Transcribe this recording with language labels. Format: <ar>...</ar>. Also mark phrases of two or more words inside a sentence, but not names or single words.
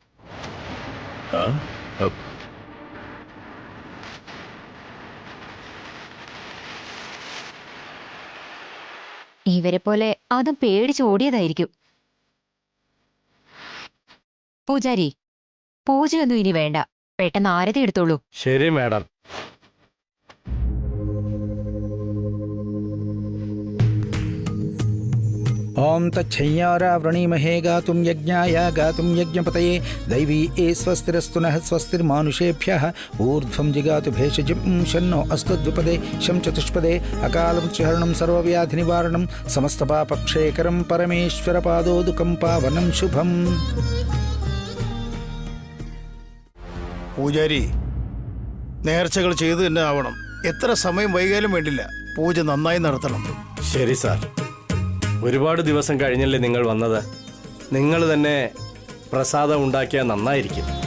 <ml>ഇവരെ പോലെ അതും പേടിച്ച് ഓടിയതായിരിക്കും. പൂജാരി, പൂജയൊന്നും ഇനി വേണ്ട, പെട്ടെന്ന് ആരതി എടുത്തോളൂ. ശരി മാഡം.</ml> <sa>ओम तच्छय्यारा वृणीमहे गातुं यज्ञाय गातुं यज्ञपतये दैवी ए स्वस्तिरस्तु नः स्वस्तिर्मानुषेभ्यः ऊर्ध्वं जिगातु भेषजं शन्नो अस्तु द्विपदे शं चतुष्पदे अकालमृत्युहरणं सर्वव्याधिनिवारणं समस्तपापक्षेकरं परमेश्वरपादोदुकं पावनं शुभम्.</sa> <ml>പൂജാരി, നേർച്ചകൾ ചെയ്തു തന്നെ ആവണം. എത്ര സമയം വൈകാലും വേണ്ടില്ല, പൂജ നന്നായി നടത്തണം. ശരി സാർ. ഒരുപാട് ദിവസം കഴിഞ്ഞല്ലേ നിങ്ങൾ വന്നത്. നിങ്ങൾ തന്നെ പ്രസാദം ഉണ്ടാക്കിയാൽ നന്നായിരിക്കും.</ml>